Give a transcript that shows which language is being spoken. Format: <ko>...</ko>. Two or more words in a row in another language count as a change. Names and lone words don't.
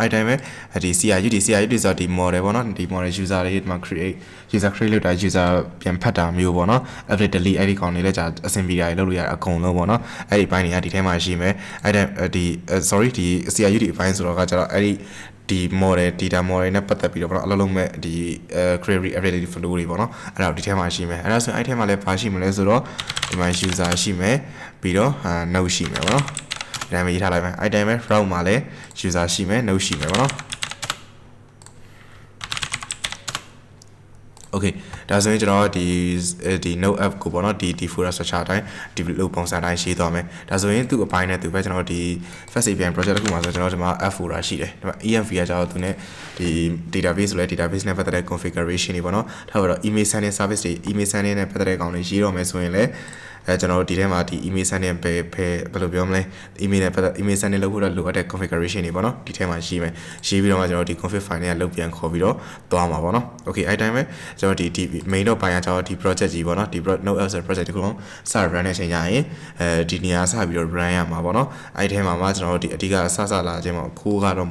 <my>အဲ့တိုင်းပဲဒီ CRUD ဆိုတော့ဒီ model ပေါ့နော်ဒီ</my> <en>model user</en> <my>တွေဒီမှာ</my> <en>user create</en> <my>လုပ်တာ user ပြန်ဖတ်တာမျိုးပေါ့နော်</my> <en>update delete</en> <my>အဲ့ဒီကောင်တွေ လည်းကြာအဆင်ပြေတာလုပ်လို့ရအကုန်လုံးပေါ့နော်အဲ့ဒီဘိုင်းတွေကဒီထဲမှာရှိမယ်အဲ့တိုင်းဒီ sorry ဒီ CRUD ဘိုင်းဆိုတော့ကကျတော့အဲ့ဒီ</my> <en>model data model</en> <my>နဲ့ပတ်သက်ပြီးတော့ပေါ့နော်အလုံးလုံးမဲ့ဒီ</my> <en>query availability flow</en> <my>တွေပေါ့နော်အဲ့ဒါဒီထဲမှာရှိမယ်အဲ့ဒါဆိုရင်အဲ့ထဲမှာလည်းဘာရှိမလဲဆိုတော့ဒီမှာ user ရှိမယ်ပြီးတော့node ရှိမယ်ပေါ့နော်ဒီတိုင်းပဲရေးထားလိုက်မယ်အဲ့တိုင်းပဲ route မှာလည်း user ရှိမယ် node ရှိမယ်ပေါ့နော် okay ဒါဆိုရင်ကျွန်တော်ဒီ</my> <en>node app</en> <my>ကိုပေါ့နော်ဒီ folder structure အတိုင်းဒီလိုပုံစံအတိုင်းရေးသွားမယ်ဒါဆိုရင်သူ့အပိုင်းနဲ့သူပဲကျွန်တော်ဒီ Fast API project တစ်ခုမှာဆိုကျွန်တော်ဒီမှာ</my> <en>app folder</en> <my>ရှိတယ်ဒီမှာ env ကကျတော့သူနဲ့ဒီ database ဆိုလဲ database နဲ့ပတ်သက်တဲ့ configuration တွေပေါ့နော်ထားပါတော့</my> <en>email sending service</en> <my>တွေ</my> <en>email sending</en> <my>နဲ့ပတ်သက်တဲ့ကောင်တွေရေးတော့ မယ်ဆိုရင်လည်းကျွန်တော်တို့ဒီထဲမှာဒီ</my> <en>email sending</en> <my>ဘယ်လိုပြောမလဲ email နဲ့ပတ်သက်</my> <en>email sending</en> <my>လုပ်ဖို့တော့လိုအပ်တဲ့ configuration တွေပေါ့နော်ဒီထဲမှာရေးမယ်ရေးပြီးတော့မှကျွန်တော်ဒီ</my> <en>config file</en> <my>နဲ့လုပ်ပြန်ခေါ်ပြီးတော့သွားမှာပေါ့နော် okay အဲ့တိုင်းပဲကျွန်တော်ဒီ main တော့ ပိုင်းကကျွန်တော်ဒီ project ကြီးပေါ့နော်ဒီ</my> <en>node app project</en> <my>တခုလုံးစ run တဲ့ချိန်ကျရင်ဒီနေရာစပြီးတော့ run ရမှာပေါ့နော်အဲ့ထဲမှာမှကျွန်တော်တို့ဒီအဓိကစလာခြင်းပေါ့ခိုးကတော့</my>